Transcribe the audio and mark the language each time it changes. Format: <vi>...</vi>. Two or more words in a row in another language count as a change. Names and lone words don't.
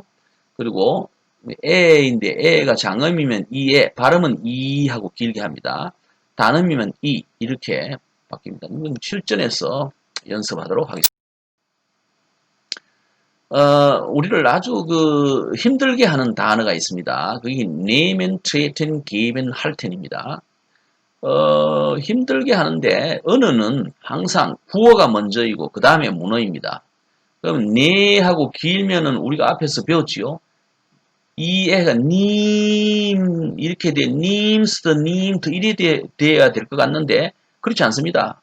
<ko>그리고 에인데 에가 장음이면 이에 발음은 이 하고 길게 합니다. 단음이면 이 이렇게 바뀝니다. 이건 실전에서 연습하도록 하겠습니다. 우리를 아주 힘들게 하는 단어가 있습니다. 그게</ko> <de>nehmen, treten, geben,</de> <ko>halten입니다. 힘들게 하는데 언어는 항상 구어가 먼저이고 그 다음에 문어입니다. 그럼 네 하고 길면은 우리가 앞에서 배웠지요. 이 애가 님 이렇게 돼 님스터 님트 이래 돼야 될 것 같는데 그렇지 않습니다.</ko>